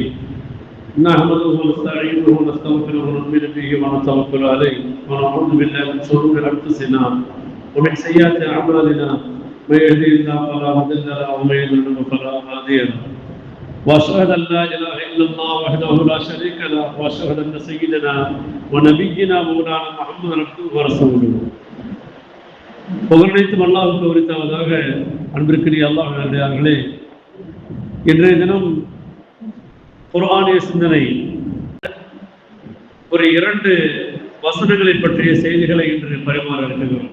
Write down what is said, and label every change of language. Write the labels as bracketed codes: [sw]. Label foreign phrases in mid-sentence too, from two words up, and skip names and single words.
[ar] نحمده ونستعينه ونستغفره ونؤمن به ونتوكل عليه ونعوذ بالله من شرور انفسنا ومن سيئات اعمالنا من يهده الله فلا مضل له ومن يضلل فلا هادي له واشهد ان لا اله الا الله وحده لا شريك له واشهد ان سيدنا ونبينا مولانا محمد عبده ورسوله. [ta] புகழனைத்தும் அல்லாஹ்வுக்கு உரித்தாவதாக. அன்பிற்குரிய அல்லாஹ்வினர்களே, இன்றைய தினம் குர்ஆனிய சிந்தனை ஒரு 2 வசனங்களை பற்றிய செய்திகளை இன்று பரிமாற இருக்கிறோம்.